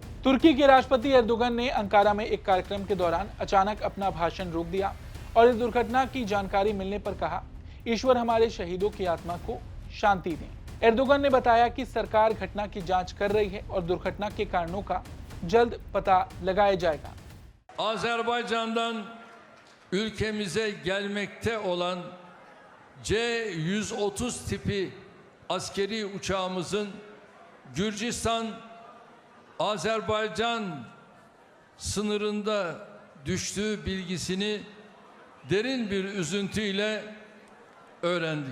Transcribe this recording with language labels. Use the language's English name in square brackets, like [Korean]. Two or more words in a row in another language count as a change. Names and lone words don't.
[Hindi] तुर्की के राष्ट्रपति एर्दोगन ने अंकारा में एक कार्यक्रम के दौरान अचानक अपना भाषण रोक दिया और इस दुर्घटना की जानकारी मिलने पर कहा, ईश्वर हमारे शहीदों की आत्मा को शांति दें। एर्दोगन ने बताया कि सरकार घटना की जांच कर रही है और दुर्घटना के कारणों का जल्द पता लगाया जाएगा। [Turkish] Azerbaycan'dan ülkemize gelmekte olan C-130 tipi askeri uçağımızın Gürcistan-Azerbaycan sınırında düştüğü bilgisini derin bir üzüntüyle öğrendik.